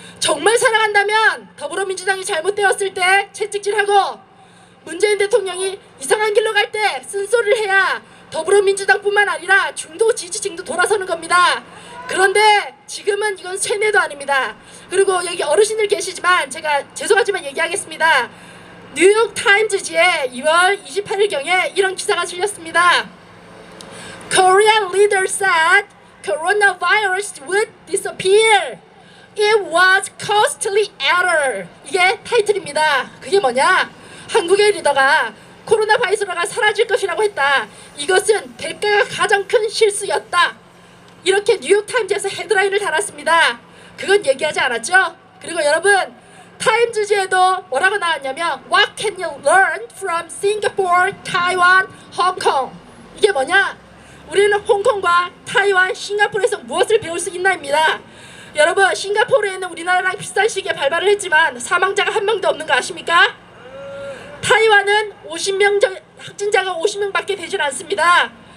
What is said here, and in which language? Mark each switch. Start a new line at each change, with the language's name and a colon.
Korean: 정말 사랑한다면 더불어민주당이 잘못되었을 때 채찍질하고 문재인 대통령이 이상한 길로 갈 때 쓴소리를 해야 더불어민주당뿐만 아니라 중도 지지층도 돌아서는 겁니다. 그런데 지금은 이건 세뇌도 아닙니다. 그리고 여기 어르신들 계시지만 제가 죄송하지만 얘기하겠습니다. 뉴욕 타임즈지에 2월 28일경에 이런 기사가 실렸습니다.
English: Korean leader said coronavirus would disappear. It was costly error.
Korean: 이게 타이틀입니다. 그게 뭐냐? 한국의 리더가 코로나 바이러스가 사라질 것이라고 했다. 이것은 대가가 가장 큰 실수였다. 이렇게 뉴욕타임즈에서 헤드라인을 달았습니다. 그건 얘기하지 않았죠? 그리고 여러분, 타임즈지에도 뭐라고 나왔냐면
English: What can you learn from Singapore, Taiwan, Hong Kong?
Korean: 이게 뭐냐? 우리는 홍콩과 타이완, 싱가포르에서 무엇을 배울 수 있나입니다. 여러분, 싱가포르에는 우리나라랑 비슷한 시기에 발발을 했지만 사망자가 한 명도 없는 거 아십니까? 타이완은 50명 확진자가 50명밖에 되질 않습니다.